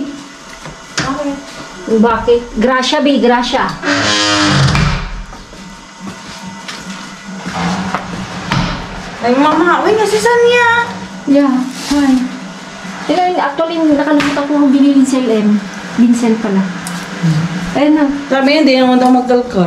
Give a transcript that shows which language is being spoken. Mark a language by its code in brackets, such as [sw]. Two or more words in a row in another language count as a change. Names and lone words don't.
[tl] Okay. Bakit? Gracia, Bi. Gracia. Ay, mama, uy, nasi Sanya. [en] Yeah. Hi. [tl] Actually, nakalimutan ko yung binili L.M. Vincent pala. Ayun na. Sabi niya, hindi naman daw magkalkal.